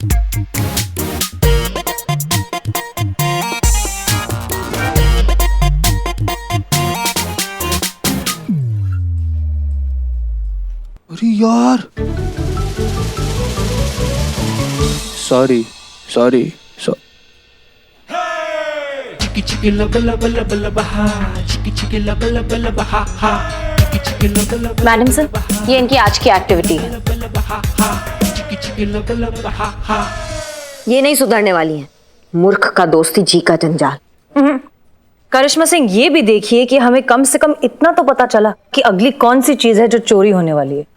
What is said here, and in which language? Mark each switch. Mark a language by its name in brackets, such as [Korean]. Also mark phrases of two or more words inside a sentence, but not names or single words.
[Hindi] अरे यार, सॉरी। [English] Chicky chicky lubba lubba lubba lubba ha. Chicky chicky lubba lubba lubba ha ha. [Hindi] मैडम सर, ये इनकी आज की एक्टिविटी है। ये नहीं सुधरने वाली है। मूर्ख का दोस्ती जी का जंजाल। करिश्मा सिंह, ये भी देखिए कि हमें कम से कम इतना तो पता चला कि अगली कौन सी चीज है जो चोरी होने वाली है।